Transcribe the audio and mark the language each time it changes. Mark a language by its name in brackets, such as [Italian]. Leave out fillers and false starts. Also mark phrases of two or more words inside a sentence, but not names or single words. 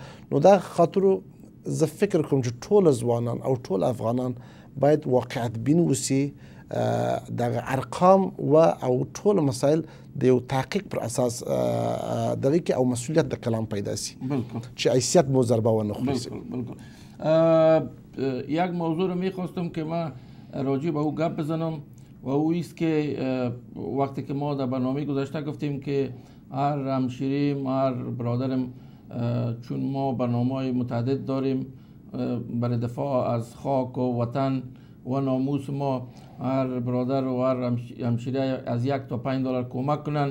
[Pashto] نو دغه خاطرو زه فکر کوم چې ټول ځوانان او ټول افغانان باید واقعیت بین اوسي، دغه ارقام او ټول مسایل د یو تحقیق پر اساس دغه کې او مسئولیت د کلام پیدا شي چې حیثیت مو ضربه ونه خوري. [Persian] بالکل. یک موضوع رو میخواستم که ما راجع به او گپ بزنم و او است که وقتی که ما در برنامه گذشته گفتیم که هر همشیریم، هر برادرم، چون ما برنامه‌های متعدد داریم برای دفاع از خاک و وطن و ناموس ما هر برادر و هر همشیره از 1 تا 5 دلار کمک کنن.